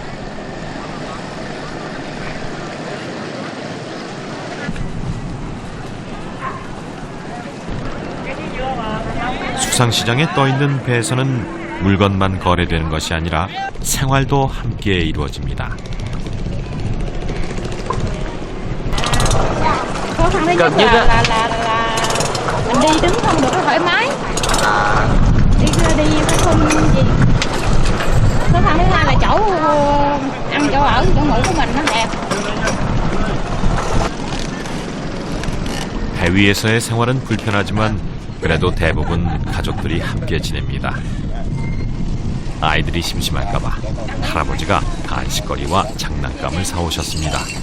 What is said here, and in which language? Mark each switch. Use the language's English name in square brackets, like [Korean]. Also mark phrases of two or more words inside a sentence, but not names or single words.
[Korean] 수상시장에 떠있는 배에서는 물건만 거래되는 것이 아니라 생활도 함께 이루어집니다. [Vietnamese] Khó khăn thứ nhất là mình đi đứng không được thoải mái, đi phải không gì. Khó khăn thứ hai là chỗ ăn chỗ ở chỗ ngủ của mình nó hẹp. [Korean] 배 위에서의 생활은 불편하지만 그래도 대부분 가족들이 함께 지냅니다. 아이들이 심심할까봐 할아버지가 간식거리와 장난감을 사오셨습니다.